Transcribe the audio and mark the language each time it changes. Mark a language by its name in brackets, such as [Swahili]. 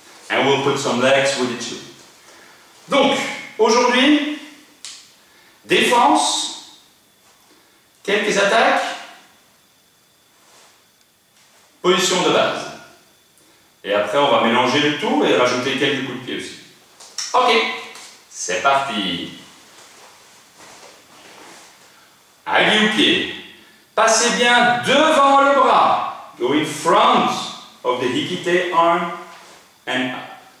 [English] And we'll put some legs with it too. [French] Donc, aujourd'hui, défense, quelques attaques, position de base. Et après, on va mélanger le tout et rajouter quelques coups de pied aussi. Ok, c'est parti. Allez au pied. Passez bien devant le bras. [English] Go in front of the hikite arm and up.